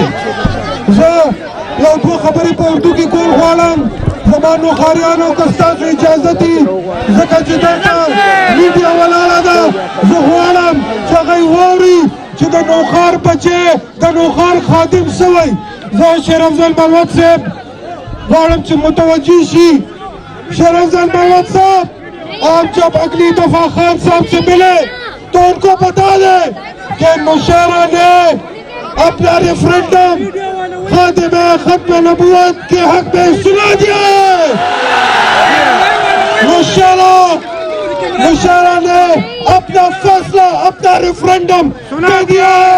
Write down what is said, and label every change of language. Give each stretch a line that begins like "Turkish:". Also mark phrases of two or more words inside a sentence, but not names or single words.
Pashto: زه یو څو خبرې په اردو کې کول غواړم زما نوخاریانو که ستاسو اجازه دي ځکه چې دلته میډیا ولاړه ده زه غواړم چې هغوی واوري چې د نوخار بچی د نوخار خادم سوی زه شیر افضل ملوت صاحب غواړم چې متوجه شي.
Urdu: شیر افضل ملوت صاحب آپ جب اگلی دفعہ خان صاحب سے ملے تو ان کو بتا دیں کہ مشیرہ نے اپنا ریفرینڈم خادم ختم نبوت کے حق میں سنا دیا ہے. مشیرہ نے اپنا فیصلہ اپنا ریفرینڈم دے دیا ہے.